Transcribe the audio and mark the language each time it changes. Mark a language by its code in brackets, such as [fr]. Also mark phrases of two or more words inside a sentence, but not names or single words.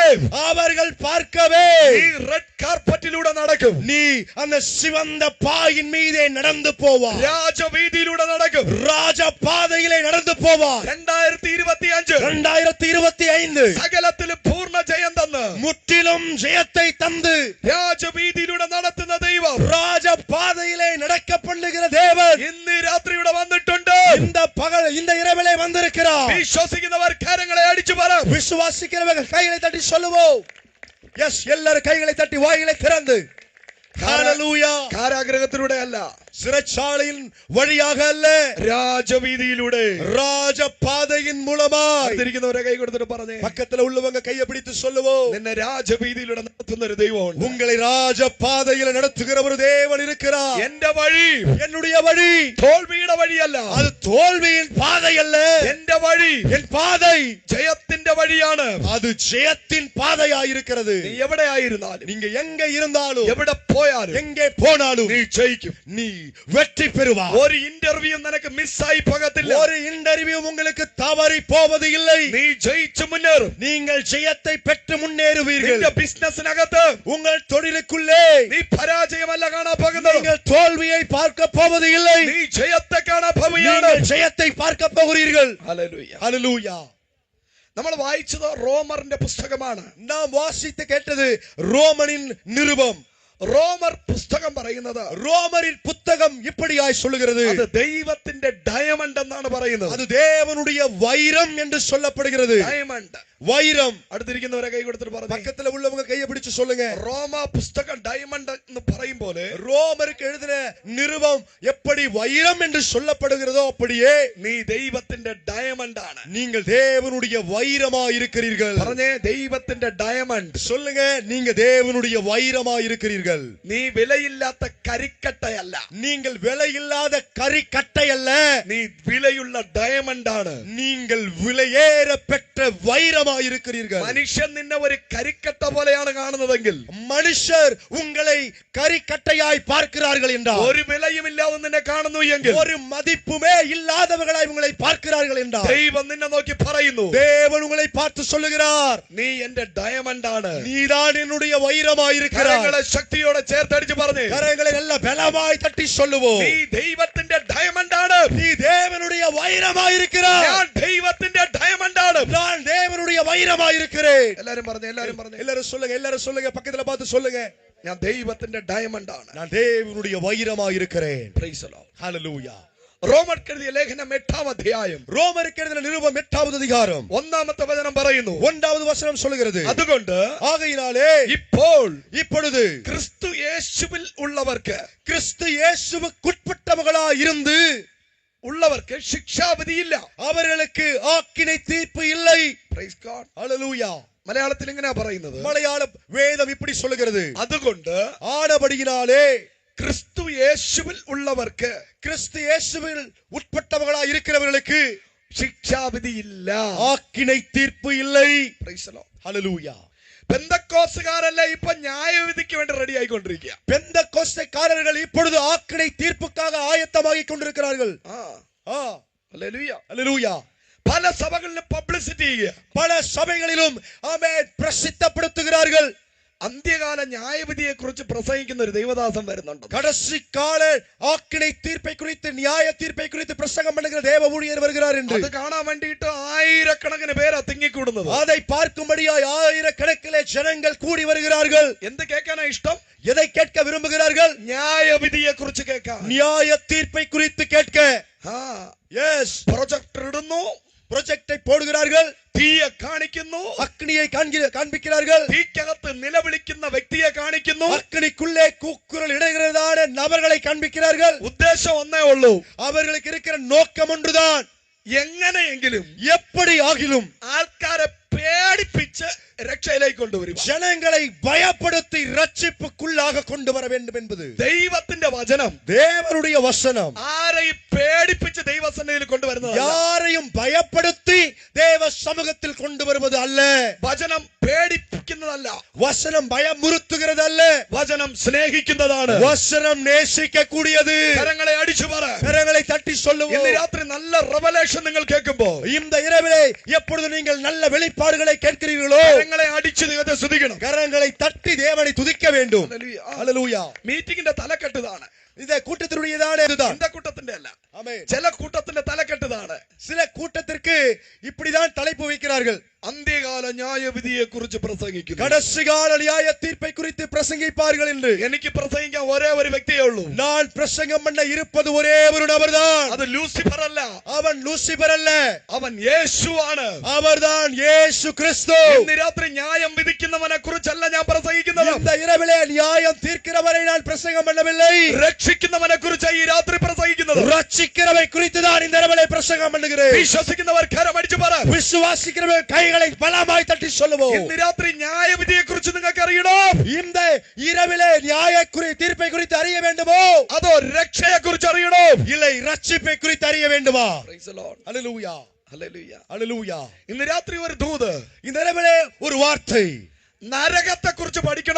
[ta] அவர்கள் பார்க்கவே [ml] നീ [en] red carpet-ലൂടെ [ml] നടക്കും. [ta] நீ அந்த சிவந்த பாயின் மீதே நடந்து போவாய். [ml] രാജവീതിയിലൂടെ നടക്കും. [ta] ராஜ பாதையிலே நடந்து போவாய். 2025 2025 [ml] സകലത്തിലും പൂർണ്ണ ജയം തന്ന് [ta] முற்றிலும் ஜெயத்தை தந்து [ml] രാജവീതിയിലൂടെ നടത്തുന്ന ദൈവം [ta] ராஜ பாதையிலே நடக்க பண்ணுகிற தேவன் [ml] ഇന്ന് രാത്രി ഇവിടെ വന്നിട്ടുണ്ട്. [ta] இந்த இரவிலே வந்திருக்கிறார். [ml] വിശ്വസിക്കുന്നവർ കരങ്ങളെ അടിച്ചു പറ. [ta] விசுவாசிக்கிறவர்கள் கைகளை தட்டி சொல்லுவோம். எஸ், எல்லாரும் கைகளை தட்டி வாய்களை திறந்து ஹalleluya. [ml] കാരാഗ്രഹത്തിലൂടെ അല്ല, [ta] சிறைச்சாலையின் வழியாக அல்ல, [ml] രാജവീതിയിലൂടെ, [ta] ராஜ பாதையின் மூலமாய். [ml] അടുത്തിരിക്കുന്നവരെ കൈ കൊടുത്തിട്ട് പറഞ്ഞേ, [ta] பக்கத்துல உள்ளவங்க கையை பிடித்து சொல்லுவோம். [ml] നിന്നെ രാജവീതിയിലൂടെ നടത്തുന്ന ഒരു ദൈവമുണ്ട്. [ta] உங்களை ராஜ பாதையில நடத்துகிற ஒரு தேவன் இருக்கிறார். [ml] എന്റെ വഴി [ta] என்னுடைய வழி [ml] തോൽവിയുടെ വഴിയല്ല, [ta] அது தோல்வியின் பாதை அல்ல. [ml] എന്റെ വഴി [ta] என் பாதை [ml] ജയത്തിന്റെ വഴിയാണ്. [ta] அது ஜெயத்தின் பாதையாயிருக்கிறது. [ml] നീ എവിടെ ആയിരുന്നാലും, [ta] நீங்க எங்க இருந்தாலும், [ml] എവിടെ പോയാലും, [ta] எங்கே போனாலும் [ml] നീ ജയിക്കും. [ta] நீ வெற்றி பெறுவாய். [ml] ഒരു ഇന്റർവ്യൂ നിനക്ക് മിസ്സായി പോകത്തില്ല. [ta] ஒரு இன்டர்வியூ உங்களுக்கு தவறி போவது இல்லை. [ml] നീ ജയിച്ചു മുന്നേറും. [ta] நீங்கள் ஜெயத்தை பெற்று முன்னேறுவீர்கள். [ml] നിന്റെ ബിസിനസ്സിനകത്ത് [ta] உங்கள் தொழிலுக்குள்ளே [ml] നീ പരാജയമല്ല കാണാൻ പോകുന്നത്, [ta] நீங்கள் தோல்வியை பார்க்க போவது இல்லை. [ml] നീ ജയത്തെ കാണാൻ പോവുകയാണ്. [ta] நீங்கள் ஜெயத்தை பார்க்க போகிறீர்கள். [ml] ഹല്ലേലൂയ. [ta] ஹalleluya. [ml] നമ്മൾ വായിച്ചത് റോമറിന്റെ പുസ്തകമാണ്. [ta] நாம் வாசித்து கேட்டது ரோமனின் நிருபம். [ml] റോമർ പുസ്തകം പറയുന്നത്, [ta] ரோமரின் புத்தகம் இப்படியாய் சொல்லுகிறது, [ml] അത് ദൈവത്തിന്റെ ഡയമണ്ട് എന്നാണ് പറയുന്നത്. [ta] அது தேவனுடைய வைரம் என்று சொல்லப்படுகிறது. [ml] ഡയമണ്ട്. [ta] வைரம். [ml] അടുത്തിരിക്കുന്നവരെ കൈ കൊടുത്തിട്ട് പറഞ്ഞു, [ta] பக்கத்துல உள்ளவங்க கையை பிடிச்சு சொல்லுங்க. [ml] റോമ പുസ്തകം ഡയമണ്ട് എന്ന് പറയും പോലെ [ta] ரோமருக்கு எழுதின நிருபம் எப்படி வைரம் என்று சொல்லப்படுகிறதோ அப்படியே [ml] നീ ദൈവത്തിന്റെ ഡയമണ്ട് ആണ്. [ta] நீங்கள் தேவனுடைய வைரமாய் இருக்கிறீர்கள். [ml] പറഞ്ഞേ, ദൈവത്തിന്റെ ഡയമണ്ട്. [ta] சொல்லுங்க, நீங்க தேவனுடைய வைரமாய் இருக்கிறீர்கள். [ml] നീ വിലയില്ലാത്ത കരിക്കട്ടയല്ല, [ta] நீங்கள் விலையில்லாத கரிக்கட்டை அல்ல, [ml] നീ വിലയുള്ള ഡയമണ്ട് ആണ്. [ta] நீங்கள் விலையேற பெற்ற வைரமாய் இருக்கிறீர்கள். [ml] മനുഷ്യൻ നിന്നെ ഒരു കരിക്കട്ട പോലെയാണ് കാണുന്നതെങ്കിൽ, [ta] மனுஷர் உங்களை கரிக்கட்டையாய் பார்க்கிறார்கள் என்றால், [ml] ഒരു വിലയും ഇല്ലാതെ നിന്നെ കാണുന്നു എങ്കിൽ, [ta] ஒரு மதிப்புமே இல்லாதவர்களாய் உங்களை பார்க்கிறார்கள் என்றால், [ml] ദൈവം നിന്നെ നോക്കി പറയുന്നു, [ta] தேவன் உங்களை பார்த்து சொல்லுகிறார், [ml] നീ എന്റെ ഡയമണ്ട് ആണ്. [ta] நீதான் என்னுடைய வைரமாய் இருக்கிறாய். [ml] കരങ്ങളെ ശക്തിയോടെ ചേർത്തടിച്ച് പറഞ്ഞു, [ta] கரங்களை எல்லாம் பலமாய் தட்டி சொல்லுவோம், [ml] നീ ദൈവത്തിന്റെ ഡയമണ്ട് ആണ്. [ta] நீ தேவனுடைய வைரமாய் இருக்கிறாய். [ml] ഞാൻ ദൈവത്തിന്റെ ഡയമണ്ട് ആണ്. [ta] நான் தேவனுடைய வைரமாய் இருக்கிறேன். [ml] എല്ലാരും പറഞ്ഞു, എല്ലാരും പറഞ്ഞു, [ta] எல்லாரும் சொல்லுங்க, எல்லாரும் சொல்லுங்க, பக்கத்துல பார்த்து சொல்லுங்க, [ml] ഞാൻ ദൈവത്തിന്റെ ഡയമണ്ട് ആണ്. [ta] நான் தேவனுடைய வைரமாய் இருக்கிறேன். [en] Praise the Lord. [ta] ஹalleluya. [ml] റോമർക്ക് എഴുതിയ ലേഖനം 8-ാം അധ്യായം [ta] ரோமருக்கு எழுதின நிருபம் 8வது அதிகாரம் [ml] 1-ാമത്തെ വചനം പറയുന്നു, [ta] 1வது வசனம் சொல்லுகிறது, [ml] അതുകൊണ്ട് [ta] ஆகையினாலே [ml] ഇപ്പോൾ [ta] இப்பொழுது [ml] ക്രിസ്തു യേശുവിൽ ഉള്ളവർക്ക് [ta] கிறிஸ்து இயேசுவுக்குட்பட்டவர்களாய் இருந்து உள்ளவர்க்கு சிக்ஷாவிதி இல்ல. அவர்களுக்கு ஆக்கினை தீர்ப்பு இல்லை. [en] Praise God. [ta] ஹalleluya. [ml] മലയാളത്തിൽ എങ്ങനെയാ പറയുന്നത്? [ta] மலையாள வேதம் இப்படி சொல்லுகிறது. [ml] അതുകൊണ്ട് [ta] ஆனபடியினாலே [ml] ക്രിസ്തു യേശുവിൽ ഉള്ളവർക്ക്, [ta] கிறிஸ்து இயேசுவில் உட்பட்டவர்களாய் இருக்கிறவர்களுக்கு [ml] ശിക്ഷാവിധി ഇല്ല, [ta] ஆக்கினை தீர்ப்பு இல்லை. [en] Praise the Lord. [ta] ஹalleluya. [ml] പെന്തക്കോസ്തുകാരല്ല ഇപ്പൊ ന്യായവിധിക്ക് വേണ്ടി റെഡി ആയിക്കൊണ്ടിരിക്കുക. [ta] பெந்தகோஸ்தேக்காரர்கள் இப்பொழுது ஆக்கினை தீர்ப்புக்காக ஆயத்தமாகிக் கொண்டிருக்கிறார்கள். [ml] ഹല്ലേലൂയ. [ta] ஹalleluya. [ml] പല സഭകളിലും പബ്ലിസിറ്റി ചെയ്യുക, [ta] பல சபைகளிலும் ஆமென் பிரசித்தப்படுத்துகிறார்கள். [ml] അന്ത്യകാല ന്യായവിധിയെ കുറിച്ച് പ്രസംഗിക്കുന്ന ഒരു ദൈവദാസൻ വരുന്നുണ്ട്. [ta] கடைசி கால ஆக்கினை தீர்ப்பை குறித்து நியாய தீர்ப்பை குறித்து பிரசங்கம் பண்ணுகிற தேவ ஊழியர் வருகிறார் என்று. [ml] അത് കാണാൻ വേണ്ടിയിട്ട് ആയിരക്കണക്കിന് പേരാ തിങ്ങിക്കൂടുന്നത്. [ta] அதை பார்க்கும்படியாய் ஆயிரக்கணக்கிலே ஜனங்கள் கூடி வருகிறார்கள். [ml] എന്ത് കേൾക്കാനാ ഇഷ്ടം? [ta] எதை கேட்க விரும்புகிறார்கள்? [ml] ന്യായവിധിയെ കുറിച്ച് കേൾക്കാൻ, [ta] நியாய தீர்ப்பை குறித்து கேட்க. எஸ். [ml] പ്രൊജക്ടർ ഇടുന്നു, [ta] ப்ரொஜெக்டை போடுகிறார்கள், [ml] തീയെ കാണിക്കുന്നു, [ta] அக்னியை காண்பிக்கிறார்கள், [ml] തീക്കകത്ത് നിലവിളിക്കുന്ന വ്യക്തിയെ കാണിക്കുന്നു, [ta] அக்னிக்குள்ளே கூக்குரல் இடுகிறதான நபர்களை காண்பிக்கிறார்கள். [ml] ഉദ്ദേശം ഒന്നേ ഉള്ളൂ, [ta] அவர்களுக்கு இருக்கிற நோக்கம் ஒன்றுதான், [ml] എങ്ങനെയെങ്കിലും [ta] எப்படி ஆகிலும் [ml] ആൾക്കാരെ പേടിപ്പിച്ച് രക്ഷയിലേക്ക് കൊണ്ടുവരും, [ta] ஜனங்களை பயப்படுத்தி ரட்சிப்புக்குள்ளாக கொண்டு வர வேண்டும் என்பது [ml] ദൈവത്തിന്റെ വചനം. [ta] தேவனுடைய வசனம் [ml] ആരെയും പേടിപ്പിച്ച് ദൈവസന്നിധിയിൽ കൊണ്ടുവരുന്നത്, [ta] யாரையும் பயப்படுத்தி தேவ சமூகத்தில் கொண்டு வருவது அல்ல. [ml] വചനം പേടിപ്പിക്കുന്നതല്ല, [ta] வசனம் பயமுறுத்துகிறது அல்ல, [ml] വചനം സ്നേഹിക്കുന്നതാണ്, [ta] வசனம் நேசிக்க கூடியது. [ml] കരങ്ങളെ അടിച്ചു പറ, [ta] கரங்களை தட்டி [ml] ഇന്ന് [ta] சொல்லுவோம். [ml] രാത്രി നല്ല റെവലേഷൻ നിങ്ങൾ കേൾക്കുമ്പോ, [ta] இந்த இரவிலே எப்பொழுது நீங்கள் நல்ல வெளிப்பாடுகளை கேட்கிறீர்களோ [ml] കരങ്ങളെ അടിച്ച് ദൈവത്തെ സ്തുതിക്കണം. [ta] கரங்களை தட்டி தேவனை துதிக்க வேண்டும். ஹalleluya. [ml] മീറ്റിംഗിന്റെ തലക്കെട്ടതാണ്, [ta] இந்த கூட்டத்தினுடையதான இதுதான். [ml] இந்த കൂട്ടത്തിന്റെ അല്ല, [ta] ஆமென். [ml] ചില കൂട്ടത്തിന്റെ തലക്കെട്ടതാണ്. [ta] சில கூட்டத்திற்கு இப்படிதான் தலைப்பு வைக்கிறார்கள். [ml] അന്ത്യകാല ന്യായവിധിയെ കുറിച്ച് പ്രസംഗിക്കുന്നു. [ta] கடைசி கால நியாய தீர்ப்பை குறித்து பிரசங்கிப்பார்கள் என்று [ml] എനിക്ക് പ്രസംഗിക്കാൻ ഒരേ ഒരു വ്യക്തിയേ ഉള്ളൂ. [ta] நான் பிரசங்கம் பண்ண இருப்பது ஒரே ஒரு நபர்தான். [ml] അത് ലൂസിഫർ അല്ല, [ta] அவன் லூசிபர் அல்ல, [ml] അവൻ യേശുവാണ്. [ta] அவர்தான் இயேசு கிறிஸ்து. [ml] ഇന്ന് രാത്രി ന്യായം വിധിക്കുന്നവനെ കുറിച്ചല്ല ഞാൻ പ്രസംഗിക്കുന്നത്, [ta] இந்த இரவிலே நியாயம் தீர்க்கிறவரை நான் பிரசங்கம் பண்ணவில்லை, [ml] രക്ഷിക്കുന്നവനെ കുറിച്ച് ഈ രാത്രി പ്രസംഗിക്കുന്നത്. [ta] ரட்சிக்கிறவை குறித்து தான் இந்த இரவிலே பிரசங்கம் பண்ணுகிறேன். [ml] വിശ്വസിക്കുന്നവർ കരമടിച്ചു പറ, [ta] விசுவாசிக்கிறவர் கைகளை பலமாய் தட்டி சொல்லுவோம். [ml] ഇന്ന് രാത്രി ന്യായവിധിയെ കുറിച്ച് നിങ്ങൾക്ക് അറിയണം, [ta] இந்த இரவிலே நியாய தீர்ப்பை குறித்து அறிய வேண்டுமோ, [ml] അതോ രക്ഷയെ കുറിച്ച് അറിയണം? [ta] இல்லை ரட்சிப்பை குறித்து அறிய வேண்டுமா? [en] Praise the Lord. [ta] ஹalleluya. [en] Hallelujah. [ta] ஹalleluya. [ml] ഇന്ന് രാത്രി ഒരു ദൂത്, [ta] இந்த இரவிலே ஒரு வார்த்தை, [ml] നരകത്തെ കുറിച്ച് പഠിക്കണോ,